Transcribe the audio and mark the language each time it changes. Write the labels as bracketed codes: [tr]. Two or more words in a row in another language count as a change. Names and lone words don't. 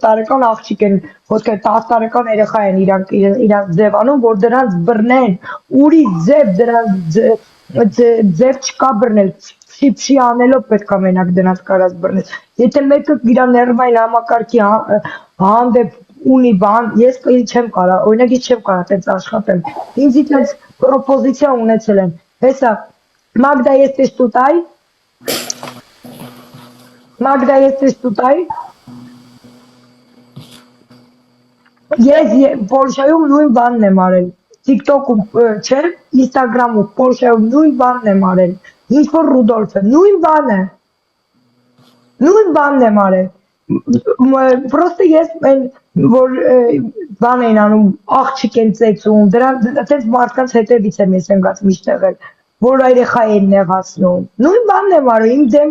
[hy] տարեկան աղջիկ են, ոսկե 10 տարեկան երեխա են իրանք ձևանում, որ դրանց բռնեն, ուրի ձև, դրանց ձև չկա բռնել, փշի անելով պետք է մենակ դրանց կարած բռնել, եթե մեկը իրա ներվային համակարգի հանդեպ ունի բան, ես չեմ կարա, օրինակ ես չեմ կարա տենց աշխատել, ինձ տենց պրոպոզիցիա ունեցել են, հեսա, [pl] Magda, jesteś tutaj? Magda, jesteś tutaj? [hy] Ես Պոլշայում նույն բանն եմ արել, TikTok-ում չէ, Instagram-ում Պոլշայում նույն բանն եմ արել, ինչ որ Ռուդոլֆը, նույն բանն եմ արել, պրոստը ես որ բան էին անում, աղջիկ են ծեծում, դրանց մարդկանց հետևից եմ ես ընկած միշտ եղել, որ երեխա են նեղացնում, նույն բանն եմ արել,